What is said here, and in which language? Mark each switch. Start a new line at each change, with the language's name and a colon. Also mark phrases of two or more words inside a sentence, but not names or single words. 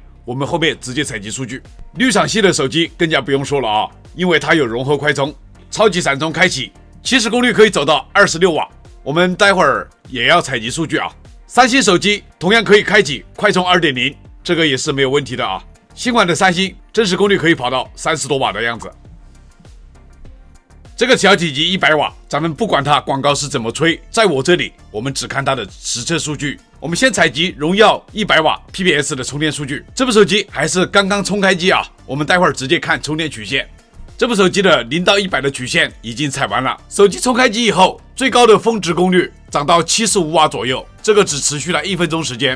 Chinese: 我們後面直接採集數據。綠廠系的手機更加不用說了啊，因為它有融合快充，超級閃充開啟，起始功率可以走到26瓦。我們待會兒也要採集數據啊。三星手機同樣可以開啟快充 2.0， 這個也是沒有問題的啊。新款的三星真實功率可以跑到30多瓦的樣子。這個小體積100瓦，咱們不管它廣告是怎麼吹，在我這裡我們只看它的實測數據。我們先採集榮耀100瓦 PBS 的充電數據。這部手機還是剛剛充開機啊，我們待會兒直接看充電曲線。這部手機的0到100的曲線已經採完了。手機充開機以後，最高的峰值功率漲到75瓦左右，這個只持續了1分鐘時間。